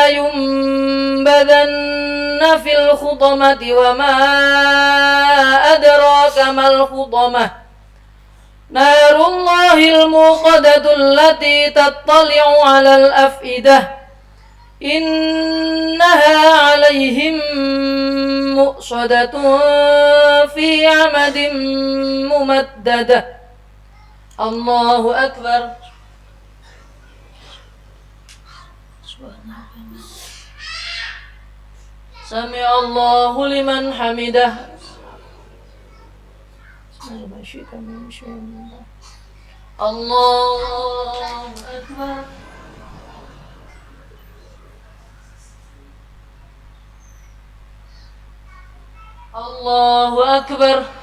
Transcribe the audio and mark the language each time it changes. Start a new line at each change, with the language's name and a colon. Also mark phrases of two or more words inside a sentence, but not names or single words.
Arabic: لينبذن في الحطمة وما أدراك ما الحطمة نار الله الموقدة التي تطلع على الأفئدة إنها عليهم مؤصدة في عمد ممددة. الله أكبر. سمع الله لمن حمده. الله أكبر. الله أكبر.